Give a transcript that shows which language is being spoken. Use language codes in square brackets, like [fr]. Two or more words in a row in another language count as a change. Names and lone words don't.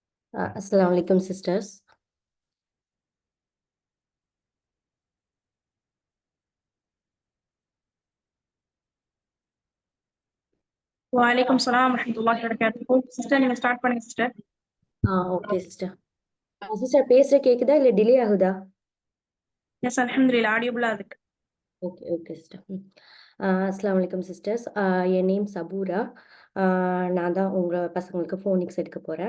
[ar] السلام عليكم, sisters. وعليكم السلام ورحمة الله وبركاته. [ta] சிஸ்டர் நீங்க ஸ்டார்ட் பண்ணுங்க சிஸ்டர். ஓகே சிஸ்டர். சிஸ்டர் பேசுற கேக்குதா இல்ல டிலே ஆகுதா? எஸ் அல்ஹம்துலில்லாஹ் ஆடியபிளா இருக்கு. ஓகே ஓகே சிஸ்டர். [ar] السلام عليكم [ta] சிஸ்டர்ஸ். என் நேம் சபூரா. நான் தான் உங்கள் பசங்களுக்கு ஃபோனிக்ஸ் எடுக்க போகிறேன்.